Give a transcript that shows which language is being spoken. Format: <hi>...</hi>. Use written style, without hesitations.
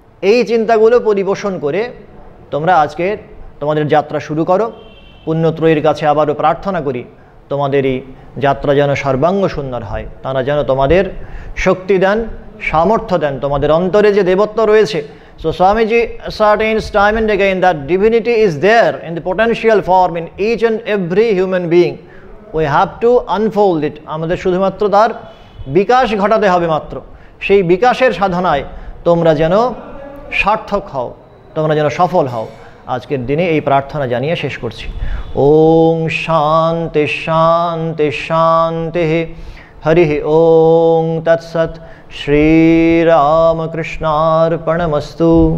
<bn>এই চিন্তাগুলো পরিবেশন করে তোমরা আজকে তোমাদের যাত্রা শুরু করো। পুণ্যত্রয়ীর কাছে আবারও প্রার্থনা করি তোমাদের এই যাত্রা যেন সর্বাঙ্গ সুন্দর হয়, তারা যেন তোমাদের শক্তি দেন, সামর্থ্য দেন, তোমাদের অন্তরে যে দেবত্ব রয়েছে।</bn> <en>So Swamiji ascertains time and again that divinity is there in the potential form in each and every human being. We have to unfold it.</en> <bn>আমাদের শুধুমাত্র তার বিকাশ ঘটাতে হবে মাত্র। সেই বিকাশের সাধনায় তোমরা যেন সার্থক হও, তোমরা যেন সফল হও। আজকের দিনে এই প্রার্থনা জানিয়ে শেষ করছি।</bn> <sa>ওং শান্তি শান্তি শান্তি হরি ওং তৎসৎ। শ্রীরামকৃষ্ণার্পণমস্তু।</sa>